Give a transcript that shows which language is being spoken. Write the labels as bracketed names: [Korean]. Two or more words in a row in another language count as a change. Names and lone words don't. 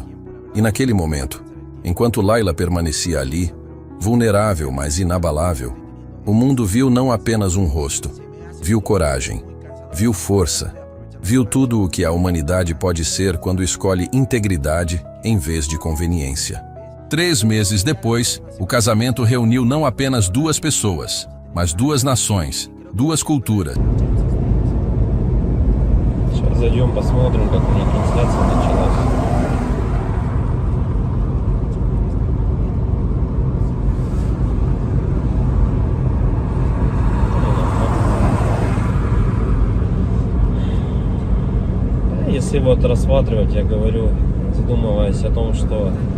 [Portuguese] E naquele momento, enquanto Layla permanecia ali, vulnerável, mas inabalável, o mundo viu não apenas um rosto, viu coragem, viu força, viu tudo o que a humanidade pode ser quando escolhe integridade em vez de conveniência. 3 meses depois, o casamento reuniu não apenas 2 pessoas, mas 2 nações, 2 culturas. [Russian] Сейчас зайдем, посмотрим, как у них трансляция началась. Если вот рассматривать, я говорю, задумываясь о том, что